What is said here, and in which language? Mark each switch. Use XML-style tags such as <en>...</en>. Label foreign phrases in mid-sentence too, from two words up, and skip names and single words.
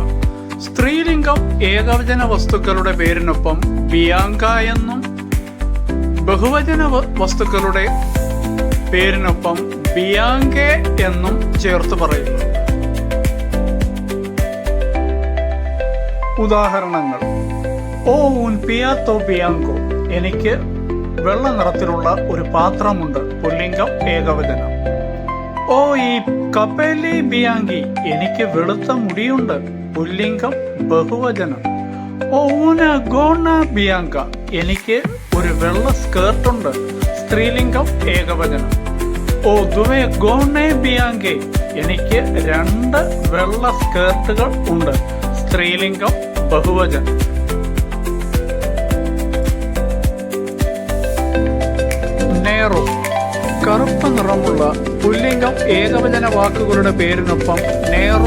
<ml>സ്ത്രീലിംഗം ഏകവചന വസ്തുക്കളുടെ പേരിനൊപ്പം ബിയാങ്ക എന്നും ബഹുവചന വസ്തുക്കളുടെ പേരിനൊപ്പം ബിയാങ്കെ എന്നും ചേർത്ത് പറയുക.</ml> <it>ഉദാഹരണങ്ങൾ: ഓ un piatto bianco,</it> <ml>എനിക്ക് വെള്ള നിറത്തിലുള്ള ഒരു പാത്രമുണ്ട്, പുല്ലിംഗം ഏകവചനം.</ml> <it>Ho i capelli bianchi,</it> <ml>എനിക്ക് വെളുത്ത മുടിയുണ്ട്, പുല്ലിംഗം ബഹുവചനം.</ml> <it>ഓ una gonna bianca,</it> <ml>എനിക്ക് ഒരു വെള്ള സ്കേർട്ടുണ്ട്, സ്ത്രീലിംഗം ഏകവചനം.</ml> <it>ഓ due gonne bianche,</it> <ml>എനിക്ക് 2 വെള്ള സ്കേർട്ടുകൾ ഉണ്ട്, സ്ത്രീലിംഗം ബഹുവചനം. നേറോ, കറുപ്പ് നിറമുള്ള പുല്ലിംഗം ഏകവചന വാക്കുകളുടെ പേരിനൊപ്പം നേറോ</ml>